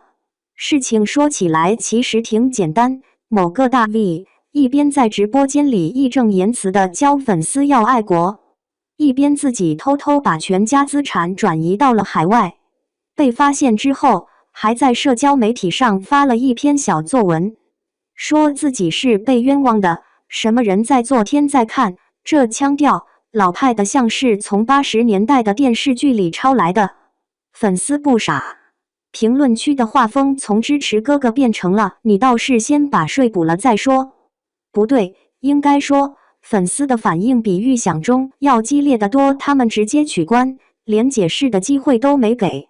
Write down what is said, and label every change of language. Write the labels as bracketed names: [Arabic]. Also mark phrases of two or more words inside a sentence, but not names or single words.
[Chinese] 事情說起來其實挺簡單，某個大 V 一邊在直播間裡義正言辭地教粉絲要愛國，一邊自己偷偷把全家資產轉移到了海外。被發現之後，還在社交媒體上發了一篇小作文，說自己是被冤枉的，什麼人在做天在看，這腔調老派的像是從80年代的電視劇裡抄來的。粉絲不傻，評論區的畫風從支持哥哥變成了你倒是先把稅補了再說。不對，應該說粉絲的反應比預想中要激烈得多，他們直接取關，連解釋的機會都沒給。